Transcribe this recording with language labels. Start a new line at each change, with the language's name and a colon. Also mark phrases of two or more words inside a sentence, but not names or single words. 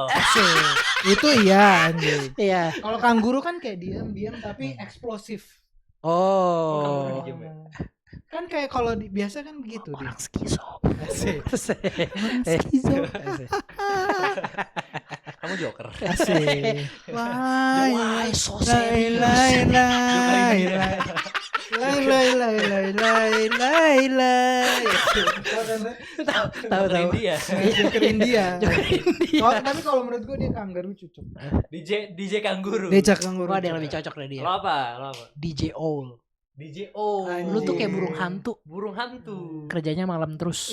Indonesian: Asik. Itu iya anjing. Iya. Kalau kanguru kan kayak diam-diam tapi eksplosif. Oh. Diem ya? Kan kayak kalau biasa kan begitu dia. Orang skizo. Asik. Skizo. Kamu joker. Asik.
English: Why so Lai serious? lai lai lai lai lai lai lai lai lai.
Indonesian: Tahu. Dia. Joker India. Iya. Tapi kalau menurut gua dia kangaroo cocok. DJ Kanguru. Dia kangaroo. Gua ada yang lebih cocok dari dia. Lo apa? DJ Owl. DJ O. Lu tuh kayak burung Anjing. hantu. Burung hantu. Kerjanya malam terus.